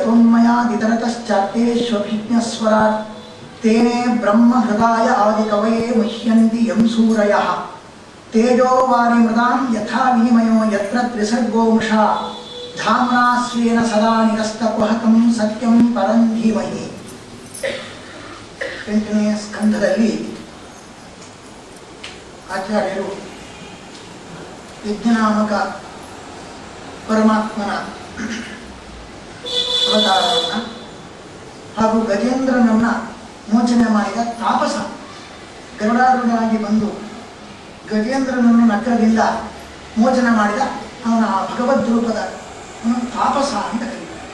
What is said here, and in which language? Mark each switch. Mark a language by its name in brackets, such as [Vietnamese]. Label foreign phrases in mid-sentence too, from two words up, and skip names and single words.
[Sanskrit] यतोन्मयादितरतश्चार्तेष्वभिज्ञस्वराट् तेने ब्रह्महृदाय आदिकवये मुह्यन्ति यं सूरयः तेजो वारिमृदां यथा विनिमयो यत्र त्रिसर्गो मृषा धाम्ना स्वेन सदा निरस्तकुहकं सत्यं परं धीमहि। [Kannada] 8ನೇ ಸ್ಕಂಧದಲ್ಲಿ ಆಚಾರ್ಯರು ಯಜ್ಞನಾಮಕ ಪರಮಾತ್ಮನ ಅವತಾರವನ್ನು ಹಾಗೂ ಗಜೇಂದ್ರನನ್ನ ಮೋಚನೆ ಮಾಡಿದ ತಾಪಸ ಗರುಡಾರೂಢನಾಗಿ ಬಂದು ಗಜೇಂದ್ರನನ್ನು ನಕ್ಕರದಿಂದ ಮೋಚನೆ ಮಾಡಿದ ಅವನ ಭಗವದ್ ರೂಪದ ತಾಪಸ ಅಂತ ಕರೀತಾರೆ.